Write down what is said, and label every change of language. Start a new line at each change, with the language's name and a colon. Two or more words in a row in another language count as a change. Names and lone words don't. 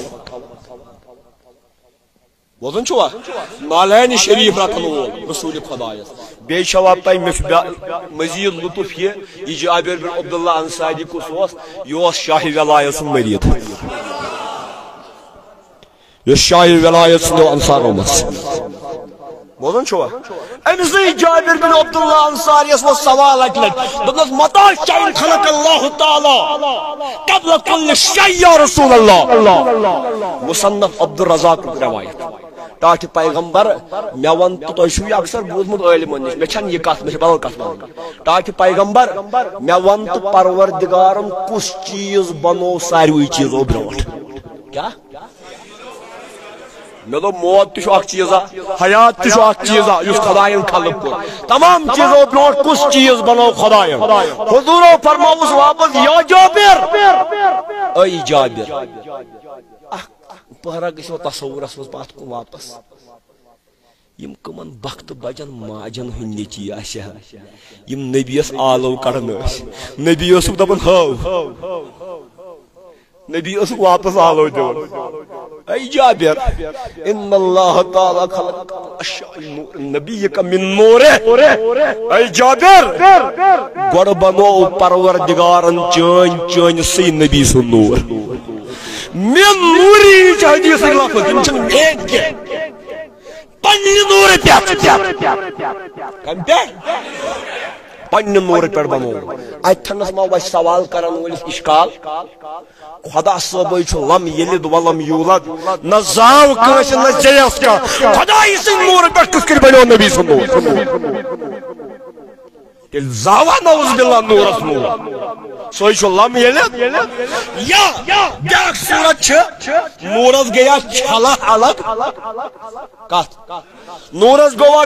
Kashmiri: بوزان چھُوا نالینہِ شریف رٹن وول رسول خدایس بیٚیہِ چھوا تۄہہِ مےٚ چھُ مزیٖد لطف یہِ جابر بن عبداللہ انصاری کُس اوس یہِ اوس شاہ ولایت سُنٛد مریٖد یُس شاہ ولایت سُنٛد انصارو منٛز بوزان چھُوا أمسٕے جابر بن عبداللہ انصاریس اوس سوال اکہِ لٹہِ دوٚپنس
Arabic: متا شیء خلق اللہ تعالی قبل کل شیء یا رسول اللہ
Kashmiri: مصنف عبدالرزاق روایت ٹاٹھِ پیغمبر مےٚ ون تہٕ تۄہہِ چھُو یہِ اکثر بوٗزمُت عٲلمن نِش مےٚ چھنہٕ یہِ کتھ مےٚ چھِ بدل کتھ ونٕنۍ ٹاٹھِ پیغمبر مےٚ ون تہٕ پروردگارن کُس چیٖز بنوو ساروٕے چیٖزو برونٛٹھ کیٛاہ مےٚ دوٚپ موت تہِ چھُ اکھ چیٖزا حیات تہِ چھُ اکھ چیٖزا یُس خۄداین خلق کوٚر تمام چیٖزو برونٛٹھ کُس چیٖز بنوو خۄداین حضوٗرو فرمووُس واپس
Arabic: یا جابر
Kashmiri: اے جابر اکھ پہرا گژھو تصورس منٛز پتھ کُن واپس یم کمن بختہٕ بجن ماجن ہٕنٛدۍ نیٚچی آسہِ ہا یم نبیس آلو کڑان ٲسۍ نبی اوسُکھ دپان ہاو نبی اوسُکھ واپس آلو دِوان اے جابر
Arabic: ان اللہ تعالی خلق نبیک من نورہ
Kashmiri: اے جابر گۄڈٕ بنوو پروردگارن چٲنۍ نبی سُنٛد نور
Arabic: من نوری
Kashmiri: چھِ حدیثٕکۍ لفظ یِم چھِنہٕ میٲنۍ کینٛہہ پننہِ نورٕ پٮ۪ٹھ کمہِ پٮ۪ٹھ پننہِ نورٕ پٮ۪ٹھ بنوو اتھنس ما وسہِ سوال کرن وٲلِس اشکال خدا صٲبٕے چھُ
Arabic: لم یلد ولم یولد
Kashmiri: نہ زاو کٲنٛسہِ نہ زیٚیس کانٛہہ خدایہِ سٕنٛدِ نورٕ پٮ۪ٹھ کِتھ کٔنۍ بنیو نبی سُنٛد نور تیٚلہِ زاوا
Arabic: نعوذ باللہ
Kashmiri: نورس نور سُے چھُ
Arabic: لم یلد
Kashmiri: یا بیاکھ صوٗرت چھِ نورس گٔیا چھلا الگ کتھ نورس گوٚوا